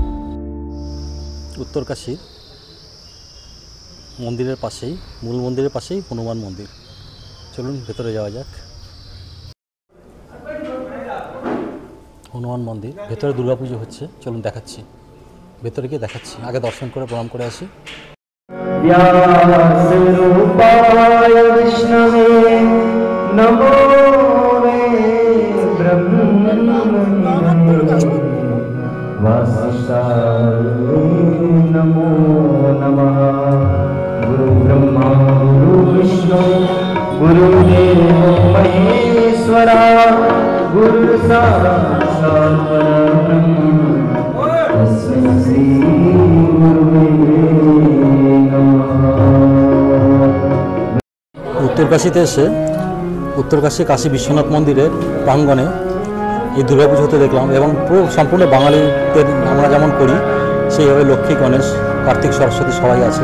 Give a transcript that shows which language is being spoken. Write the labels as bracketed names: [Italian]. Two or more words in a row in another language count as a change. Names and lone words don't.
[Bangla] উত্তরকাশী মন্দিরের পাশেই, মূল মন্দিরের পাশেই হনুমান মন্দির। চলুন ভেতরে যাওয়া যাক। হনুমান মন্দির, ভেতরে দুর্গাপুজো হচ্ছে। চলুন দেখাচ্ছি, ভেতরে গিয়ে দেখাচ্ছি। আগে দর্শন করে প্রণাম করে আসি। [Sanskrit] व्यासरूपाय विष्णवे नमो मे ब्रह्मणे वासिष्ठाय नमो नमः। गुरुब्रह्मा गुरुविष्णु गुरुदेवो महेश्वरा गुरुसाक्षात् परब्रह्म तस्मै श्री गुरुवे [Bangla] উত্তরকাশীতে এসে উত্তরকাশী কাশী বিশ্বনাথ মন্দিরের প্রাঙ্গণে এই দুর্গাপুজো হতে দেখলাম। এবং পুরো সম্পূর্ণ বাঙালিদের আমরা যেমন করি সেইভাবে লক্ষ্মী, গণেশ, কার্তিক, সরস্বতী সবাই আছে।